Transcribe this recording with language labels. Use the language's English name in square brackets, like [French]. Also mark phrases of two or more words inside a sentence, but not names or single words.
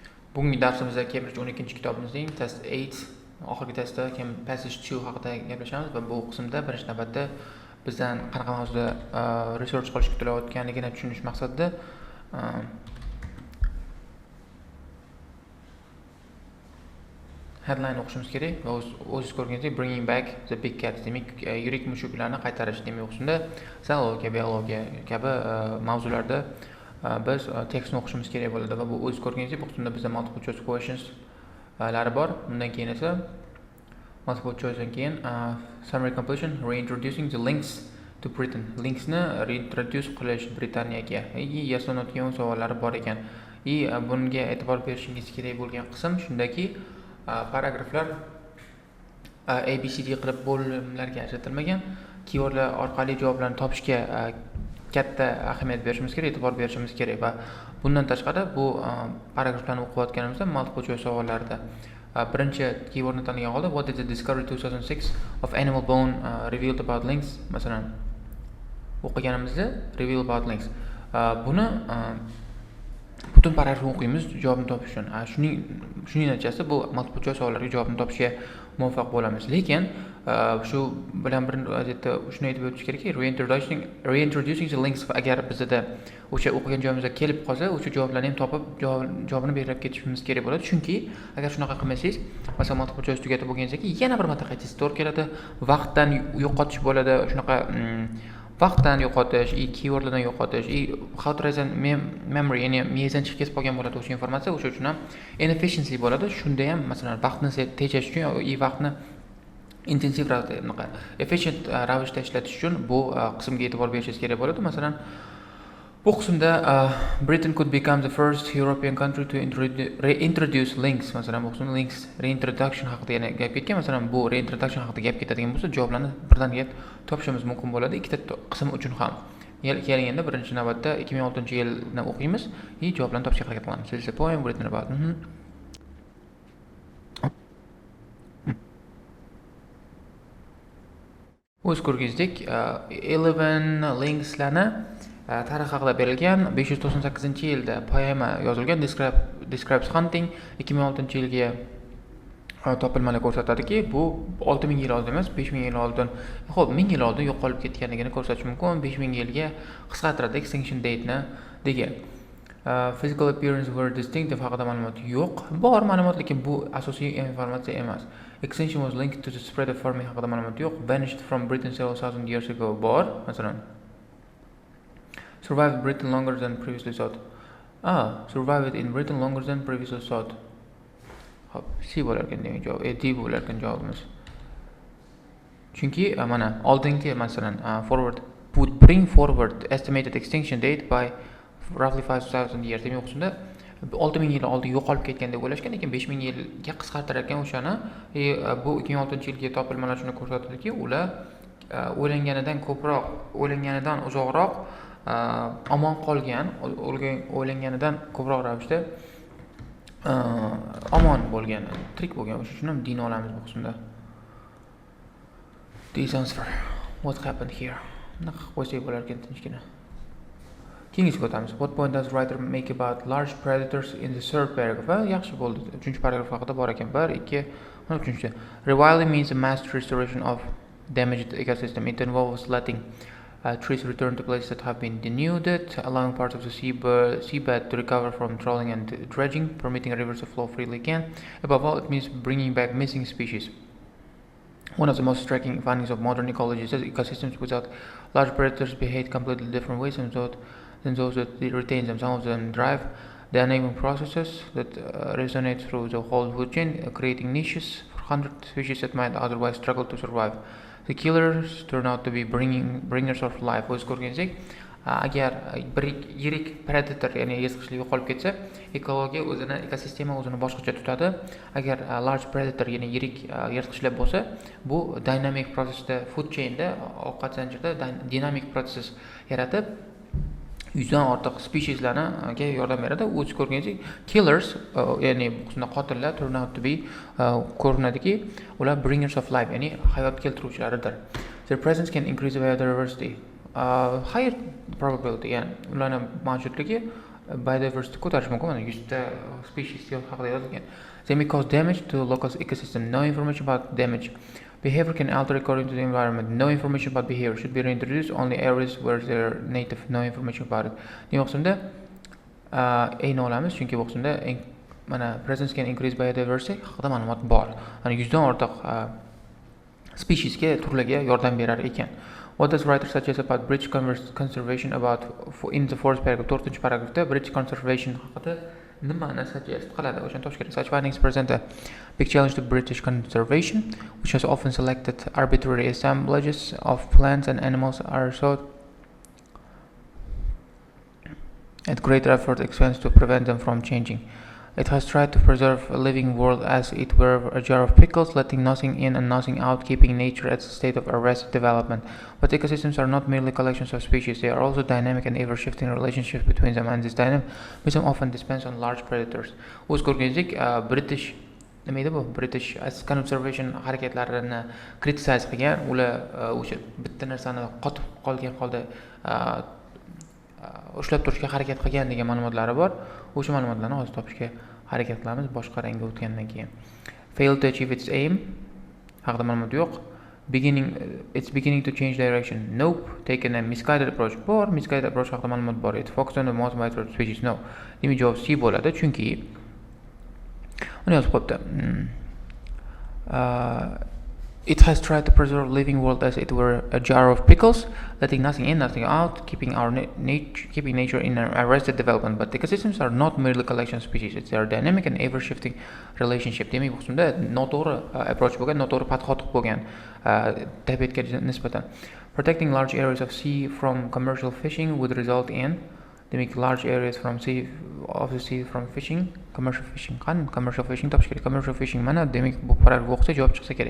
[Uzbek] Bugungi darsimizda Cambridge 12-kitobimizning test 8 oxirgi testda passage 2 haqida gaplashamiz va bu qismda birinchi navbatda bizdan qanaqa mavzuda research qilish kutilayotganligini tushunish maqsadida headline o'qishimiz kerak va o'zingiz ko'rganingizdek [English] bringing back the big cats, [Uzbek] demak yirik mushuklarni qaytarish, demak o'qishda zoologiya, biologiya kabi mavzularda biz tekstni o'qishimiz kerak bo'ladi va bu o'zingiz ko'rganingizdek bu qismda bizda [English] multiple choice questions [Uzbek] lari bor. Undan keyin esa [English] multiple choicedan [Uzbek] keyin [English] summary completion, reintroducing the links to Britain, linksni reintroduce [Uzbek] qilish Britaniyaga. Yasanayotgan savollari bor ekan. Bunga e'tibor berishingiz kerak bo'lgan qism shundaki, paragraflar ABCD qilib bo'limlarga ajratilmagan. Keywordlar orqali javoblarni topishga katta ahamiyat berishimiz kerak, e'tibor berishimiz kerak va bundan tashqari bu paragraflarni o'qiyotganimizda [English] multiple choice [Uzbek] savollarida birinchi keywordni tanlagan holda [English] what did the discovery 2006 of animal bone revealed about links [Uzbek] masalan o'qiganimizda [English] reveal about links [Uzbek] buni butun paragrafni o'qiymiz javobni topish uchun. Shuning natijasida bu multiple choice savollarga javobni topishga muvaffaq bo'lamiz. Lekin shu bilan bir vaziyatda shuni aytib o'tish kerakki, [English] reintroducing the links, [Uzbek] agar bizda o'sha o'qigan joyimizga kelib qolsa, o'sha javoblarni ham topib javobini belgilab ketishimiz kerak bo'ladi. Chunki agar shunaqa qilmasangiz, masalan [English] multiple choice [Uzbek] tugatib bo'lganingizdan keyin yana bir marta qaytasiz, to'g'ri keladi, vaqtdan yo'qotish bo'ladi, shunaqa vaqtdan yo'qotish, keywordlardan yo'qotish, [English] how to reason memory, [Uzbek] ya'ni miyangizdan chiqib ketib qolgan bo'ladi o'sha informatsiya, o'sha uchun ham inefficiency bo'ladi. Shunda ham masalan vaqtni tejash uchun vaqtni intensiv ravishda, efficient ravishda ishlatish uchun bu qismga e'tibor berishingiz kerak bo'ladi. Masalan, bu qismda [English] Britain could become the first European country to reintroduce links. [Uzbek] Masalan, bu qismda [English] links reintroduction [Uzbek] haqida yana gap ketgan. Masalan, bu reintroduction haqida gap ketadigan bo'lsa, javoblarni birdaniga topishimiz mumkin bo'ladi ikkita qism uchun ham. Kelganda birinchi navbatda 2006-yilni o'qiymiz va javoblarni topishga harakat qilamiz. [English] This is a poem written about [Uzbek] o'z ko'rganingizdek 11 linkslarni tarix haqida berilgan. 598-yilda poema yozilgan. [English] Describes hunting. [Uzbek] 2006-yilga topilmalar ko'rsatadiki, bu 6000 yil oldin emas, 5000 yil oldin, xo'p, 1000 yil oldin yo'qolib ketganligini ko'rsatish mumkin. 5000 yilga qisqartiradi [English] extinction date-ni [Uzbek] degan. [English] Physical appearance were distinctive [Uzbek] haqida ma'lumot yo'q. Bor ma'lumot, lekin bu asosiy informatsiya emas. [English] Extinction was linked to the spread of farming [Uzbek] haqida ma'lumot yo'q. [English] Vanished from Britain several thousand years ago. [Uzbek] Bor, masalan. [English] Survived Britain longer than previously thought. Survived in Britain longer than previously thought. [Uzbek] Hop, C bo'larkan demak javob. D bo'larkan javobimiz. Chunki mana oldingi masalan [English] would bring forward estimated extinction date by roughly 5000 years. [Uzbek] Demak o'qishda 6000 yil oldin yo'qolib ketgan deb o'ylashgan, lekin 5000 yilga qisqartirgan o'shani. Bu 2006-yilga topilmalar shuni ko'rsatadiki, ular o'ylanganidan uzoqroq omon qolgan, o'ylanganidan ko'proq ravishda omon bo'lgan, tirik bo'lgan. O'sha uchun ham din olamiz bu qismda. [English] This answer what happened here. [Uzbek] Bunaqa qo'ysak bo'lar ekan tinchgina. Keyingiga o'tamiz. [English] What point does writer make about large predators in the third paragraph? [Uzbek] Yaxshi bo'ldi. 3-paragraf haqida bor ekan. 1, 2, 3. [English] Rewilding means a mass restoration of damaged ecosystem. It involves letting trees return to places that have been denuded, allowing parts of the seabed to recover from trawling and dredging, permitting rivers to flow freely again. Above all, it means bringing back missing species. One of the most striking findings of modern ecology is that ecosystems without large predators behave completely different ways than those that retain them. Some of them drive the enabling processes that resonate through the whole food chain, creating niches for 100 species that might otherwise struggle to survive. The killers turn out to be bringers of life. [Uzbek] O'z ko'rganingizdek, agar bir yirik predator, ya'ni yirtqichlar yo'qolib ketsa, ekosistema o'zini boshqacha tutadi. Agar [English] large predator, [Uzbek] ya'ni yirik yirtqichlar bo'lsa, bu [English] dynamic processda, food chainda, [Uzbek] ovqat zanjirida dinamik proses yaratib 100dan ortiq specieslarga yordam beradi. O'z ko'rganingizdek, killers, ya'ni bu qismda qotillar [English] turn out to be [Uzbek] ko'rinadiki, ular [English] bringers of life, [Uzbek] ya'ni hayot keltiruvchilaridir. [English] Their presence can increase biodiversity. Higher probability, [Uzbek] ya'ni ularning mavjudligi biodiversity ko'tarish mumkin. Mana 100 ta species haqida yozilgan. [English] They may cause damage to local ecosystem. No information about damage. Behavior can alter according to the environment. No information about behavior should be reintroduced. Only areas where they're native. No information about it. [Uzbek] Nima qismda ayni olamiz, chunki bu qismda mana [English] presence can increase biodiversity [Uzbek] haqida ma'lumot bor. Mana 100 dan ortiq speciesga, turlarga yordam berar ekan. [English] What does writer suggest about bridge conservation in the fourth paragraph? 4th paragraphda bridge conservation [Uzbek] haqida nimani suggest qiladi? O'shani topish kerak. [English] Such findings present a big challenge to British conservation, which has often selected arbitrary assemblages of plants and animals are sought at great effort expense to prevent them from changing. It has tried to preserve a living world as it were a jar of pickles, letting nothing in and nothing out, keeping nature at a state of arrested development. But ecosystems are not merely collections of species, they are also dynamic and ever-shifting relationships between them, and this dynamism often depends on large predators. [Uzbek] O'z ko'rganingizdek, [English] British British conservation [Uzbek] harakatlarini criticize qilgan, ular o'sha bitta narsani qotib qolgan holda ushlab turishga harakat qilgan degan ma'lumotlari bor. O'sha ma'lumotlarni hozir topishga harakat qilamiz boshqa rangga o'tgandan keyin. [English] Failed to achieve its aim [Uzbek] haqida ma'lumot yo'q. [English] It's beginning to change direction. Nope. Taken a misguided approach. [Uzbek] Bor, [English] misguided approach [Uzbek] haqida ma'lumot bor. [English] It focused on the most vital species. No. [Uzbek] Demak javob C bo'ladi, chunki uni yozib qo'yibdi. [English] It has tried to preserve living world as it were a jar of pickles, letting nothing in, nothing out, keeping nature in an arrested development. But ecosystems are not merely collection of species; it's their dynamic and ever-shifting relationship. [Uzbek] Demak, bu qismda noto'g'ri approach bo'lgan, noto'g'ri podxod bo'lgan tabiatga nisbatan. [English] Protecting large areas of sea from commercial fishing would result in large areas from the sea from fishing, commercial fishing. Commercial fishing [Uzbek] topish kerak. [English] Commercial fishing [Uzbek] mana demak bu paragraf o'qisa javob chiqsa kerak.